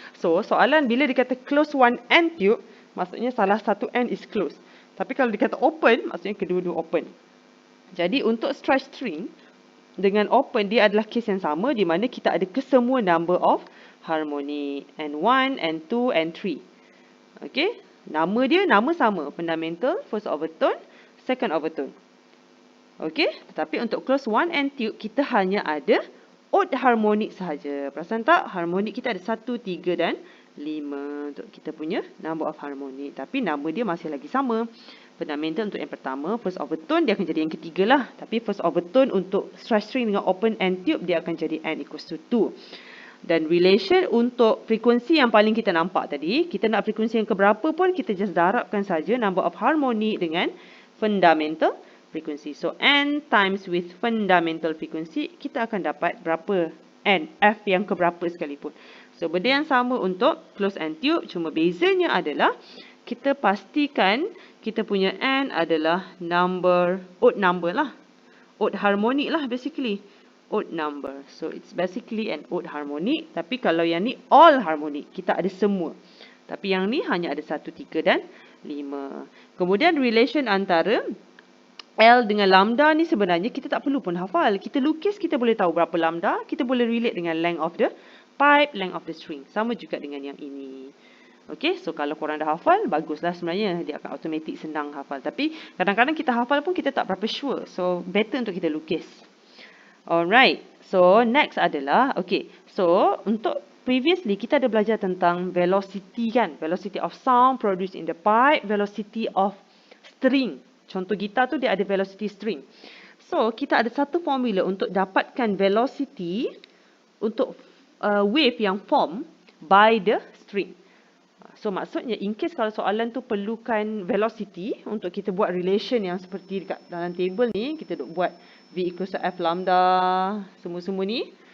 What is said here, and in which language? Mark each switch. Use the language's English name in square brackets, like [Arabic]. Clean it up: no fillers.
[Malay] So soalan bila dikata [English] close one end tube, [Malay] maksudnya salah satu end [English] is closed. [Malay] Tapi kalau dikata open, maksudnya kedua-dua open. Jadi untuk stretch string dengan open, dia adalah case yang sama di mana kita ada kesemua [English] number of harmonic. [Malay] N1, N2, N3. Okay. Nama dia nama sama. [English] Fundamental, first overtone, second overtone. [Malay] Okay. Tetapi untuk [English] close one end tube, [Malay] kita hanya ada [English] odd harmonic [Malay] sahaja. Perasan tak? Harmonic kita ada 1, 3 dan 5 untuk kita punya [English] number of harmonic. [Malay] Tapi nama dia masih lagi sama. Fundamental untuk yang pertama, [English] first overtone [Malay] dia akan jadi yang ketiga lah. Tapi first overtone untuk [English] stretch string [Malay] dengan [English] open end tube [Malay] dia akan jadi [English] n equals to 2. [Malay] Dan relation untuk frekuensi yang paling kita nampak tadi, kita nak frekuensi yang keberapa pun kita just darabkan saja [English] number of harmonic [Malay] dengan [English] fundamental frequency. So n times with fundamental frequency, [Malay] kita akan dapat berapa n, f yang keberapa sekalipun. So benda yang sama untuk [English] close end tube, [Malay] cuma bezanya adalah kita pastikan kita punya n adalah [English] odd number [Malay] lah. [English] Odd harmonic lah basically. Odd number. So it's basically an odd harmonic. [Malay] Tapi kalau yang ni [English] all harmonic, [Malay] kita ada semua. Tapi yang ni hanya ada 1, 3 dan 5. Kemudian relation antara L dengan lambda ni sebenarnya kita tak perlu pun hafal. Kita lukis, kita boleh tahu berapa lambda. Kita boleh relate dengan [English] length of the pipe, length of the string. [Malay] Sama juga dengan yang ini. Okay, so kalau korang dah hafal, baguslah sebenarnya. Dia akan automatic senang hafal. Tapi kadang-kadang kita hafal pun kita tak berapa sure. So better untuk kita lukis. Alright, so next adalah, okay. So untuk previously kita ada belajar tentang velocity kan. [English] Velocity of sound produced in the pipe, velocity of string. [Malay] Contoh gitar tu dia ada velocity string. So, kita ada satu formula untuk dapatkan velocity untuk [English] wave yang form by the string. [Malay] So, maksudnya in case kalau soalan tu perlukan velocity untuk kita buat relation yang seperti dekat dalam table ni, kita duk buat [English] V equals to F lambda, [Malay] semua-semua ni.